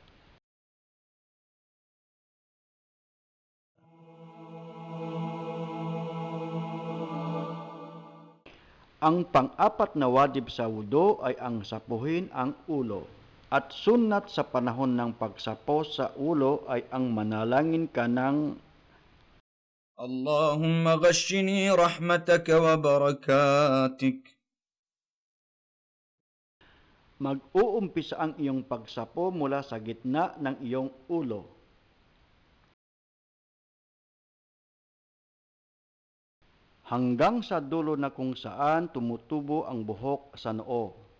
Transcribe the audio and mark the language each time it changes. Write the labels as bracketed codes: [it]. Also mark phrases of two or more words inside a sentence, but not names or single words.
[tl] Ang pang-apat na wajib sa wudu ay ang sapuhin ang ulo. At sunnat sa panahon ng pagsapo sa ulo ay ang manalangin ka ng [ar] اللهم غشني رحمتك وبركاتك. [tl] Mag-uumpisa ang iyong pagsapo mula sa gitna ng iyong ulo. Hanggang sa dulo na kung saan tumutubo ang buhok sa noo.